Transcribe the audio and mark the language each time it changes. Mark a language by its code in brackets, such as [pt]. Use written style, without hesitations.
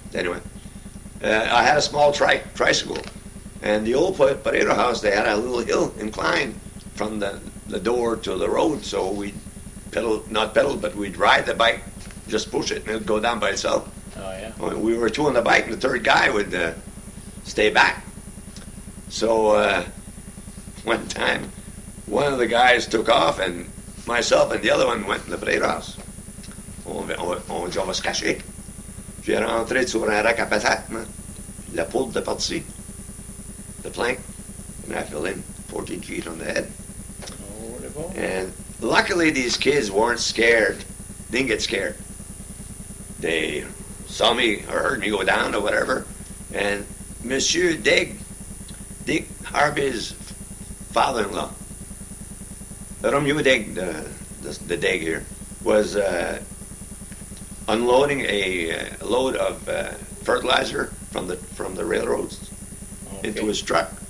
[en] Anyway, I had a small tricycle, and the old Pareto house, they had a little hill incline from the door to the road, so we'd not pedal, but we'd ride the bike, just push it, and it'd go down by itself. Oh, yeah. We were two on the bike, and the third guy would stay back. So one time, one of the guys took off, and myself and the other one went in the Pareto house. [fr] On va se cacher. J'ai rentré sur un rack à patates, la poudre de partie, [en] the plank, and I fell in 14 feet on the head. And luckily these kids weren't scared, didn't get scared. they saw me or heard me go down or whatever, and Monsieur Dick Harvey's father-in-law, Romeo Dig, the Dig here, was unloading a load of fertilizer from the railroads into his truck.